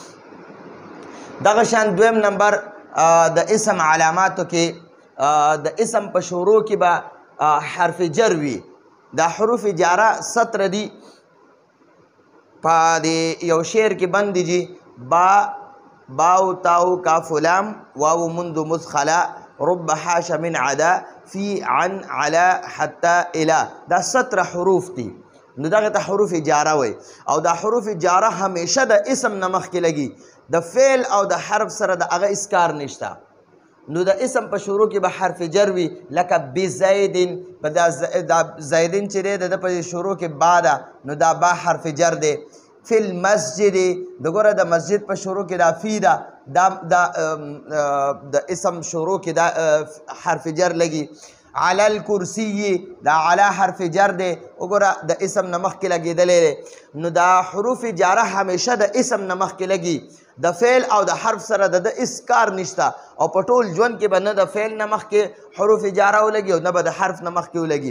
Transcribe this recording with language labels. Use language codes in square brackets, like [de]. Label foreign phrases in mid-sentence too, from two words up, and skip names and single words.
[ps] دغه شان دویم نمبر د اسم علاماتو کې د اسم په شروع کې به حرف جر وي. دا حروف جاره 17 دي په دې یو شعر کې بند دي. [ar] باو تاو کاف لام واو منذ مدخلا رب حاش من عدا في عن على حتى الى. [ps] دا 17 حروف دي نو دغه ته حروف جاره وي او دا حروف جاره همیشه د اسم نه مخکې لګي، د فعل او د حرف سره د هغه اسکار نشته. نو د اسم په شروع کې به حرف جر وي، لکه بزیدن په دا زیدن چې دی د په شروع کې با ده نو دا با حرف جر دی. [ar] فی المسجد [ps] د ګوره د مسجد په شروع کې دا فی ده، دا د اسم شروع کې دا حرف جر لګي. [ar] علی الکرسی [ps] دا علی حرف جر دی، وګوره د اسم نه مخکې لګېدلی دی. نو دا حروف جاره همیشه د اسم نه مخکې لګي، د فعل او د حرف سره د اس کار نشته او په ټول ژوند کې به نه د فعل نه مخکې حروف جاره ولګي او نه به د حرف نه مخکې ولګي.